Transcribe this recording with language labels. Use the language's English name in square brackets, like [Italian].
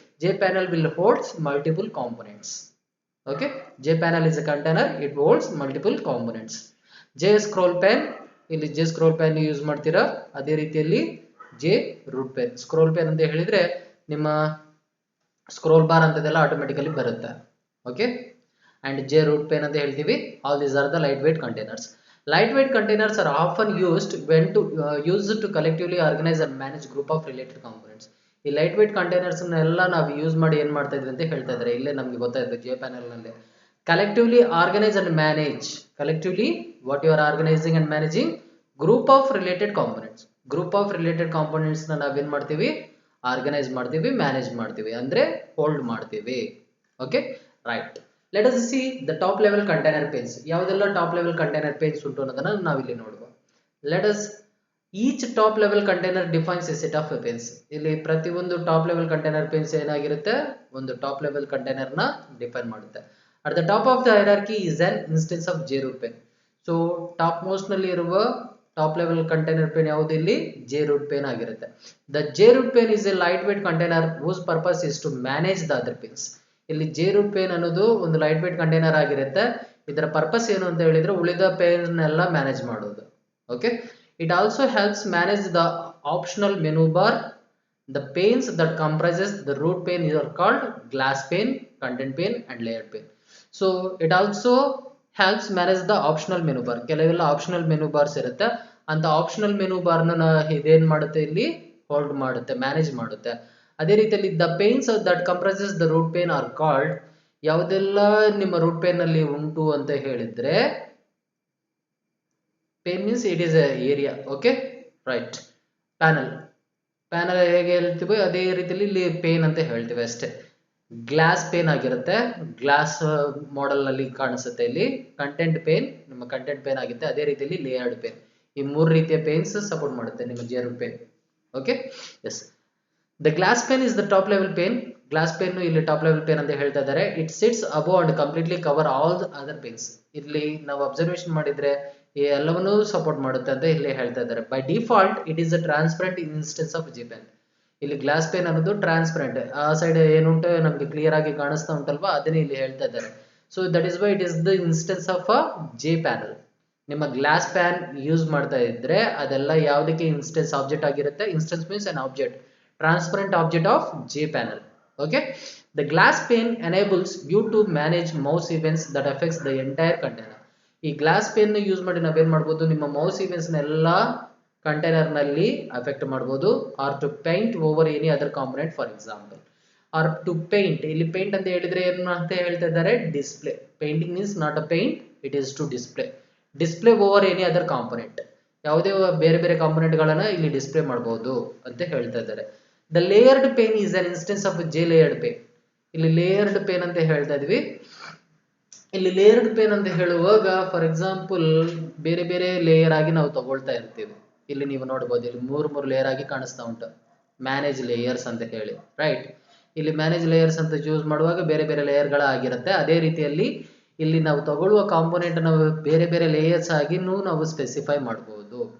[English] J panel will holds multiple components. Okay, J panel is a container, it holds multiple components. [Kannada] J scroll PAN, ಇಲ್ಲಿ J scroll PAN use ಮಾಡ್ತೀರಾ. ಅದೇ ರೀತಿಯಲ್ಲಿ J root PAN. Scroll PAN ಅಂತ ಹೇಳಿದ್ರೆ ನಿಮ್ಮ scroll bar ಅಂತದೆಲ್ಲ automatically ಬರುತ್ತೆ. [English] okay, and J root pane [Kannada] ಅಂತ ಹೇಳ್ತೀವಿ. [English] All these are the lightweight containers. Lightweight containers are often used used to collectively organize and manage group of related components. [Kannada] ಈ light weight containers ಎಲ್ಲ ನಾವು use ಮಾಡಿ ಏನ್ ಮಾಡ್ತಾ ಇದ್ವಿ ಅಂತ ಹೇಳ್ತಾ ಇದ್ದಾರೆ. ಇಲ್ಲೇ ನಮ್ಗೆ ಗೊತ್ತಾಯ್ತು ಜೆ ಪ್ಯಾನಲ್ ನಲ್ಲಿ collectively organise and manage. [English] Collectively what you are organising and managing group of related components. [Kannada] Group of related components ನ ನಾವೇನ್ ಮಾಡ್ತೀವಿ? ಆರ್ಗನೈಸ್ ಮಾಡ್ತೀವಿ, ಮ್ಯಾನೇಜ್ ಮಾಡ್ತೀವಿ, ಅಂದ್ರೆ ಹೋಲ್ಡ್ ಮಾಡ್ತೀವಿ. Okay, right. [English] Let us see the top level container panes. [Kannada] ಯಾವುದೆಲ್ಲ top level container pains ಉಂಟು ಅನ್ನೋದನ್ನ ನಾವಿಲ್ಲಿ ನೋಡುವ. [English] Let us each top level container defines a set of panes. [Kannada] ಇಲ್ಲಿ ಪ್ರತಿಯೊಂದು ಟಾಪ್ ಲೆವೆಲ್ ಕಂಟೈನರ್ ಪೇನ್ಸ್ ಏನಾಗಿರುತ್ತೆ? ಒಂದು ಟಾಪ್ ಲೆವೆಲ್ ಕಂಟೈನರ್ ನ ಡಿಫೈನ್ ಮಾಡುತ್ತೆ. [English] At the top of the hierarchy is an instance of JRoot pane. [Kannada] So top most ನಲ್ಲಿ ಇರುವ top level container pain ಯಾವುದು? ಇಲ್ಲಿ JRoot pane ಆಗಿರುತ್ತೆ. [English] The JRoot pane is a lightweight container whose purpose is to manage the other panes. [Kannada] ಇಲ್ಲಿ J root pain ಅನ್ನೋದು ಒಂದು light weight container ಆಗಿರುತ್ತೆ. ಇದರ ಪರ್ಪಸ್ ಏನು ಅಂತ ಹೇಳಿದ್ರೆ ಉಳಿದ ಪೇನ್ ಎಲ್ಲ ಮ್ಯಾನೇಜ್ ಮಾಡೋದು. [English] Okay, it also helps manage the optional menu bar. The panes that comprises the root pane are called glass pane, content pane and layer pane. So it also helps manage the optional menu bar. [Kannada] ಕೆಲವೆಲ್ಲ optional menu bars ಇರುತ್ತೆ. ಅಂತ optional menu bar ನ ಇದೇನ್ ಮಾಡುತ್ತೆ? ಇಲ್ಲಿ hold ಮಾಡುತ್ತೆ, manage ಮಾಡುತ್ತೆ. ಅದೇ ರೀತಿಯಲ್ಲಿ [English] The panes that comprises the root pane are called. [Kannada] ಯಾವುದೆಲ್ಲ ನಿಮ್ಮ ರೂಟ್ ಪೇನ್ ನಲ್ಲಿ ಉಂಟು ಅಂತ ಹೇಳಿದ್ರೆ [English] Pane means it is a area. [Kannada] Okay, right. Panel, panel ಹೇಗೆ ಹೇಳ್ತೀವಿ ಅದೇ ರೀತಿಯಲ್ಲಿ ಇಲ್ಲಿ ಪೇನ್ ಅಂತ ಹೇಳ್ತೀವಿ ಅಷ್ಟೇ. ಗ್ಲಾಸ್ ಪೇನ್ ಆಗಿರುತ್ತೆ, ಗ್ಲಾಸ್ ಮಾಡೆಲ್ ನಲ್ಲಿ ಕಾಣಿಸುತ್ತೆ. ಇಲ್ಲಿ ಕಂಟೆಂಟ್ ಪೇನ್ ನಿಮ್ಮ ಕಂಟೆಂಟ್ ಪೇನ್ ಆಗುತ್ತೆ. ಅದೇ ರೀತಿಯಲ್ಲಿ ಲೇಯರ್ಡ್ ಪೇನ್. ಈ ಮೂರು ರೀತಿಯ ಪೇನ್ಸ್ ಸಪೋರ್ಟ್ ಮಾಡುತ್ತೆ ನಿಮ್ಮ J root pain. Okay, S. [English] The glass pane is the top level pane. [Kannada] Glass pane ಇಲ್ಲಿ ಟಾಪ್ ಲೆವೆಲ್ ಪೇನ್ ಅಂತ ಹೇಳ್ತಾ ಇದ್ದಾರೆ. [English] It sits above and completely cover all the other panes. [Kannada] ಇಲ್ಲಿ ನಾವು ಅಬ್ಸರ್ವೇಷನ್ ಮಾಡಿದ್ರೆ ಈ ಎಲ್ಲವನ್ನೂ ಸಪೋರ್ಟ್ ಮಾಡುತ್ತೆ ಅಂತ ಇಲ್ಲಿ ಹೇಳ್ತಾ ಇದ್ದಾರೆ. [English] By default it is a transparent instance of G pen. [Kannada] ಇಲ್ಲಿ ಗ್ಲಾಸ್ ಪೇನ್ ಅನ್ನೋದು ಟ್ರಾನ್ಸ್ಪರೆಂಟ್, ಆ ಸೈಡ್ ಏನುಂಟು ನಮಗೆ ಕ್ಲಿಯರ್ ಆಗಿ ಕಾಣಿಸ್ತಾ ಉಂಟಲ್ವಾ, ಅದನ್ನೇ ಇಲ್ಲಿ ಹೇಳ್ತಾ ಇದ್ದಾರೆ. [English] So that is why it is the instance of a J panel. [Kannada] ನಿಮ್ಮ ಗ್ಲಾಸ್ ಪ್ಯಾನ್ ಯೂಸ್ ಮಾಡ್ತಾ ಇದ್ರೆ ಅದೆಲ್ಲ ಯಾವುದಕ್ಕೆ ಇನ್ಸ್ಟೆನ್ಸ್ ಆಬ್ಜೆಕ್ಟ್ ಆಗಿರುತ್ತೆ. [English] Instance means an object, transparent object of J panel. Okay, the glass pane enables you to manage mouse events that affects the entire container. [Kannada] ಈ glass pain use ಮಾಡಿ ನಾವೇನ್ ಮಾಡಬಹುದು, ನಿಮ್ಮ ಮೌಸ್ ಇವೆಂಟ್ಸ್ ನೆಲ್ಲ container ನಲ್ಲಿ affect ಮಾಡಬಹುದು. [English] Or to paint over any other component, for example. Or to paint, [Kannada] ಇಲ್ಲಿ paint ಅಂತ ಹೇಳಿದ್ರೆ ಏನು ಅಂತ ಹೇಳ್ತಾ ಇದ್ದಾರೆ, display. [English] Painting means not a paint, it is to display. Display over any other component, [Kannada] ಯಾವುದೇ ಬೇರೆ ಬೇರೆ ಕಾಂಪೊನೆಂಟ್ ಗಳನ್ನ ಇಲ್ಲಿ ಡಿಸ್ಪ್ಲೇ ಮಾಡಬಹುದು ಅಂತ ಹೇಳ್ತಾ ಇದ್ದಾರೆ. [English] The layered pane is an instance of J layered pane. [Kannada] ಇಲ್ಲಿ ಲೇಯರ್ಡ್ ಪೇನ್ ಅಂತ ಹೇಳ್ತಾ ಇದೀವಿ. ಇಲ್ಲಿ ಲೇಯರ್ಡ್ ಪೇನ್ ಅಂತ ಹೇಳುವಾಗ ಫಾರ್ ಎಕ್ಸಾಂಪಲ್ ಬೇರೆ ಬೇರೆ ಲೇಯರ್ ಆಗಿ ನಾವು ತಗೊಳ್ತಾ ಇರ್ತೀವಿ. ಇಲ್ಲಿ ನೀವು ನೋಡಬಹುದು, ಇಲ್ಲಿ ಮೂರು ಲೇಯರ್ ಆಗಿ ಕಾಣಿಸ್ತಾ ಉಂಟು, ಮ್ಯಾನೇಜ್ ಲೇಯರ್ಸ್ ಅಂತ ಹೇಳಿ, ರೈಟ್. ಇಲ್ಲಿ ಮ್ಯಾನೇಜ್ ಲೇಯರ್ಸ್ ಅಂತ ಯೂಸ್ ಮಾಡುವಾಗ ಬೇರೆ ಬೇರೆ ಲೇಯರ್ ಗಳ ಆಗಿರುತ್ತೆ. ಅದೇ ರೀತಿಯಲ್ಲಿ ಇಲ್ಲಿ ನಾವು ತಗೊಳ್ಳುವ ಕಾಂಪೊನೆಂಟ್ ನಾವು ಬೇರೆ ಬೇರೆ ಲೇಯರ್ಸ್ ಆಗಿನೂ ನಾವು ಸ್ಪೆಸಿಫೈ ಮಾಡಬಹುದು.